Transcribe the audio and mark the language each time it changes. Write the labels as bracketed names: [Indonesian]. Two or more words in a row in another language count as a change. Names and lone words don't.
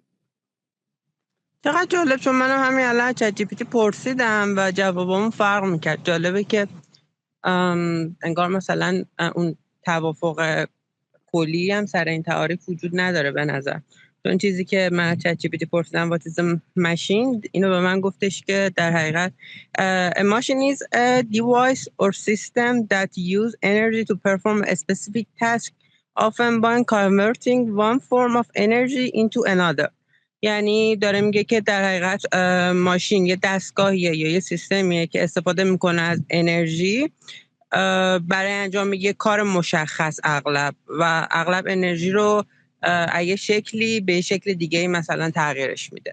[Persian] چقدر جالب، چون منم همین الان چت جی پی تی پرسیدم و جوابمون فرق میکرد. جالبه که انگار مثلا اون توافق کلی هم سر این تعاریف وجود نداره به نظر. چون چیزی که من چت جی پی تی پرسیدم [English] what is a machine، [Persian] اینو به من گفتش که در حقیقت [English] a machine is a device or system that use energy to perform a specific task often by converting one form of energy into another. [Persian] یعنی داره میگه که در حقیقت ماشین یه دستگاهیه یا یه سیستمیه که استفاده میکنه از انرژی برای انجام یه کار مشخص اغلب و اغلب انرژی رو یه شکلی به شکل دیگه مثلا تغییرش میده.